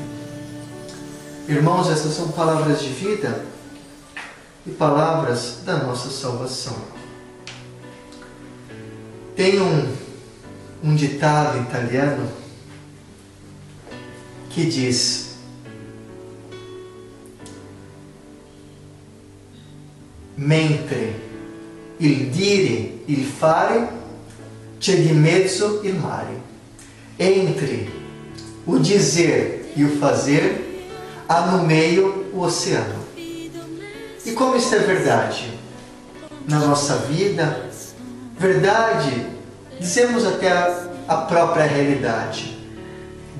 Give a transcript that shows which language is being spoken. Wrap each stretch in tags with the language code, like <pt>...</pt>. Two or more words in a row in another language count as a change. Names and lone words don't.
<pt>Irmãos, essas são palavras de vida e palavras da nossa salvação. Tem um ditado italiano que diz:</pt> <it>mentre il dire, il fare, c'è di mezzo il mare.</it> <pt>Entre o dizer e o fazer, há no meio o oceano. E como isso é verdade na nossa vida, verdade, dizemos até a própria realidade.</pt>